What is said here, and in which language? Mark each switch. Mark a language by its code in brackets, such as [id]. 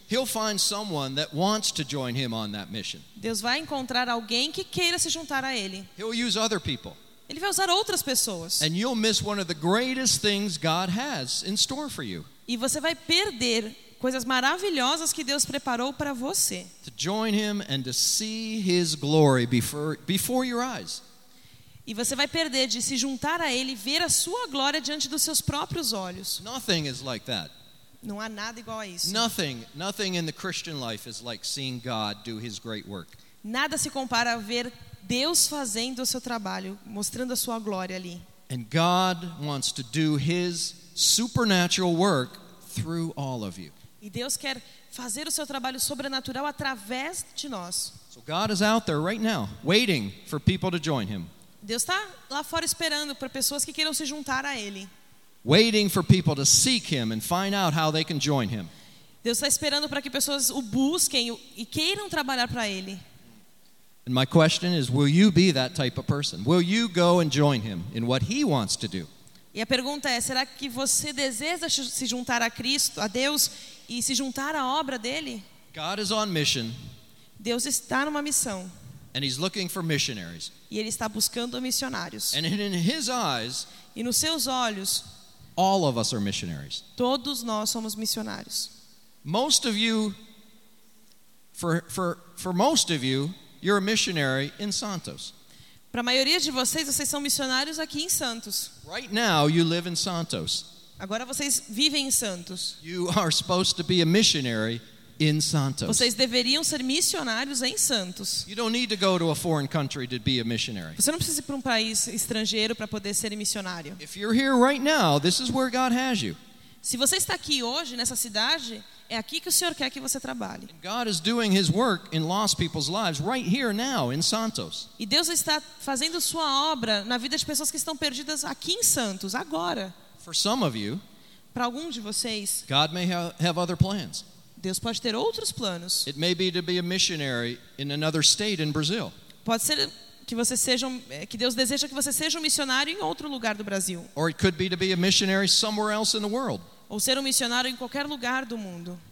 [en] He'll find someone that wants to join him on that mission. [pt] Deus vai encontrar alguém que queira se juntar a ele. [en] He'll use other people. [pt] Ele vai usar outras pessoas. [en] And you'll miss one of the greatest things God has in store for you. [pt] E você vai perder coisas maravilhosas que Deus preparou para você. [en] To join him and to see his glory before your eyes. [pt] E você vai perder de se juntar a ele e ver a sua glória diante dos seus próprios olhos. [en] Nothing is like that. [pt] Não há nada igual a isso. [en] Nothing in the Christian life is like seeing God do his great work. [pt] Nada se compara a ver Deus fazendo o seu trabalho, mostrando a sua glória ali. [en] And God wants to do his supernatural work through all of you. [pt] E Deus quer fazer o seu trabalho sobrenatural através de nós. [en] So God is out there right now, waiting for people to join him. [pt] Deus está lá fora esperando para pessoas que queiram se juntar a ele. [en] Waiting for people to seek him and find out how they can join him. [pt] Deus está esperando para que pessoas o busquem e queiram trabalhar para ele. [en] And my question is, will you be that type of person? Will you go and join him in what he wants to do? [pt] E a pergunta é, será que você deseja se juntar a Cristo, a Deus, e se juntar à obra dele? [en] God is on mission. [pt] Deus está numa missão. [en] And he's looking for missionaries. [pt] E ele está buscando missionários. [en] And in his eyes, [pt] e nos seus olhos, [en] all of us are missionaries. [pt] Todos nós somos missionários. [en] Most of you, for most of you, you're a missionary in Santos. [pt] Para a maioria de vocês, vocês são missionários aqui em Santos. [en] Right now, you live in Santos. [pt] Agora vocês vivem em Santos. [en] You are supposed to be a missionary in Santos. [pt] Vocês deveriam ser missionários em Santos. [en] You don't need to go to a foreign country to be a missionary. [pt] Você não precisa ir para país estrangeiro para poder ser missionário. [en] If you're here right now, this is where God has you. [pt] Se você está aqui hoje nessa cidade, é aqui que o Senhor quer que você trabalhe. [en] God is doing his work in lost people's lives right here now in Santos. [pt] E Deus está fazendo sua obra na vida de pessoas que estão perdidas aqui em Santos agora. [en] For some of you, [pt] para alguns de vocês, [en] God may have other plans. [pt] Deus pode ter outros planos. [en] It may be to be a missionary in another state in Brazil. [pt] Pode ser que você seja que Deus deseja que você seja missionário em outro lugar do Brasil. [en] Or it could be to be a missionary somewhere else in the world. [pt] Ou ser missionário em qualquer lugar do mundo.